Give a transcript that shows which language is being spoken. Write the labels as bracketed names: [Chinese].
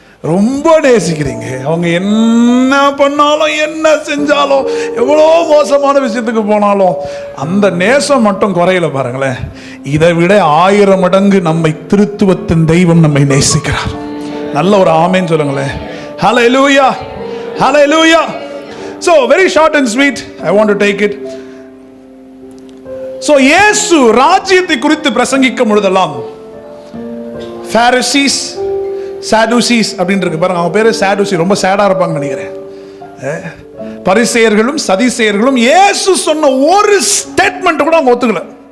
[Tamil] ரொம்ப நேசிக்கிறீங்க. அவங்க என்ன பண்ணாலும், என்ன செஞ்சாலும், எவ்வளோ மோசமான விஷயத்துக்கு போனாலும் அந்த நேசம் மட்டும் குறையில பாருங்களேன். இதை விட 1000 மடங்கு நம்மை திருத்துவத்தின் தெய்வம் நம்மை நேசிக்கிறார். நல்ல ஒரு ஆமென் சொல்லுங்களேன். ஹல்லேலூயா. ஹல்லேலூயா. [English] So very short and sweet, I want to take it. [Tamil] So இயேசு ராஜ்யத்தை குறித்து பிரசங்கிக்கும் பொழுதெல்லாம் Pharisees, சாடுசீஸ் அப்படின்னு இருக்கு பாருங்க. அவங்க பேரு சாடுசி, ரொம்ப சேடா இருப்பாங்க நினைக்கிறேன். பரிசேயர்களும் சதிசேயர்களும் இயேசு சொன்ன ஒரு ஸ்டேட்மெண்ட் கூட அவங்க ஒத்துக்கல.